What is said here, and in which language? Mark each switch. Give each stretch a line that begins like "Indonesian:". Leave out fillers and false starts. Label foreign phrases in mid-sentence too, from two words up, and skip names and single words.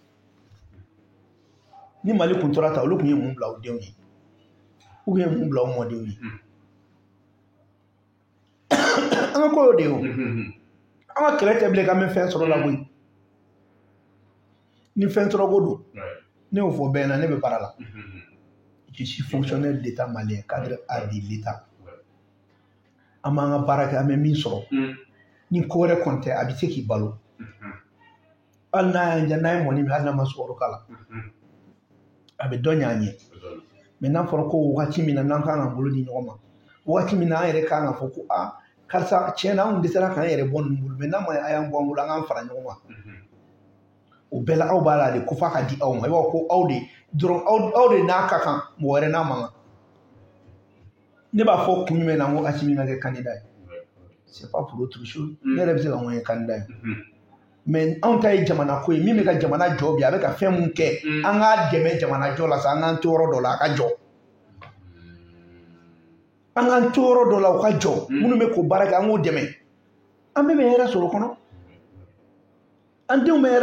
Bambara: ni Mali kun tora ta olu kun ye mun bila u denw ye
French: ou bien
Bambara: mun bila u mɔdenw ye an ka ko y'o de ye o an ka kɛlɛ tɛ bilen k'an bɛ fɛn sɔrɔ la koyi ni fɛn sɔrɔ ko don ne y'o fɔ bɛɛ na ne bɛ baara la
French: je suis fonctionnaire d'État malien cadre A de l'État
Bambara: an b'an ka baara kɛ an bɛ min sɔrɔ ni ko wɛrɛ kɔni tɛ a bɛ se k'i balo hali n'a ye mɔni min hali n'a ma sukaro k'a la a bɛ dɔ ɲɛ an ye mais n'a fɔra ko wagati min na n'an kan ka bolo di ɲɔgɔn ma wagati min na an yɛrɛ kan ka fɔ ko karisa tiɲɛ na an kun dɛsɛra k'an yɛrɛ bɔ ninnu bolo mais n'a ma a y'an bɔ an bolo an k'an fara ɲɔgɔn kan o bɛɛ la aw b'a la de ko f'a ka di aw ma i b'a fɔ ko aw de dɔrɔn aw de n'a ka kan mɔgɔ wɛrɛ n'a man kan ne b'a fɔ kun jumɛn na n ko Asimi ka kɛ candidat ye
French: c'est pas pour autre chose
Bambara: ne yɛrɛ bɛ se ka n ko ye candidat ye mais anw ta ye jamana ko ye min bɛ ka jamana jɔ bi a bɛ ka fɛn mun kɛ an k'a dɛmɛ jamana jɔ la sa an k'an to yɔrɔ dɔ la a ka jɔ an k'an to yɔrɔ dɔ la o ka jɔ minnu bɛ k'o baara kɛ an k'o dɛmɛ an bɛɛ bɛ hɛrɛ sɔrɔ o kɔnɔ an denw bɛ hɛrɛ